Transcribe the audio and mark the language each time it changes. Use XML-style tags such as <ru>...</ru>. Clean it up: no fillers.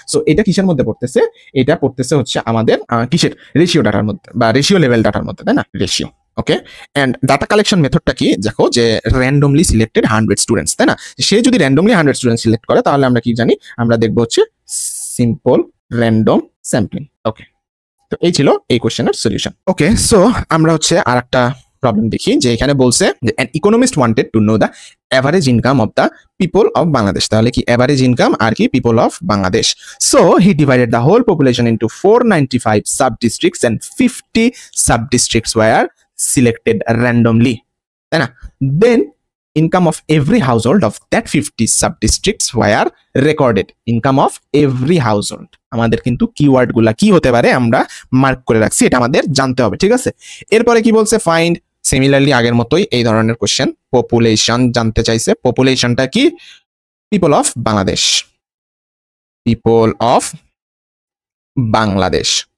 <bn>So এটা কিসের মধ্যে পড়তেছে, এটা পড়তেছে হচ্ছে আমাদের কিসের, রেশিও ডাটার মধ্যে বা রেশিও লেভেল ডাটার মধ্যে, তাই না? Ratio. Okay, and data collection মেথডটা কি, দেখো যে র্যান্ডমলি সিলেক্টেড 100 স্টুডেন্টস, তাই না? সে যদি র্যান্ডমলি 100 স্টুডেন্ট সিলেক্ট করে, তাহলে আমরা কি জানি, আমরা দেখবো হচ্ছে সিম্পল র্যান্ডম স্যাম্পলিং। ওকে, তো এই ছিল এই কোশ্চেনের সলিউশন। ওকে, সো আমরা হচ্ছে আরেকটা প্রবলেম দেখি, যে এখানে বলছে যে</bn> <en>an economist wanted to know the average income of the people of Bangladesh।</en> <bn>তাহলে কি</bn> <en>average income</en> <bn>আর কি</bn> <en>people of Bangladesh। So he divided the whole population into 495 sub-districts and 50 sub-districts were selected randomly,</en> <bn>তাই না?</bn> <en>Then income of every household of that 50 sub-districts were recorded। income of every household,</en> <bn>আমাদের কিন্তু keyword গুলা কি হতে পারে আমরা mark করে রাখছি, এটা আমাদের জানতে হবে, ঠিক আছে? এরপরে কি বলছে, ফাইন্ড, সিমিলারলি আগের মতোই এই ধরনের কোশ্চেন, পপুলেশন জানতে চাইছে। পপুলেশনটা কি, people of Bangladesh, people of Bangladesh.</bn>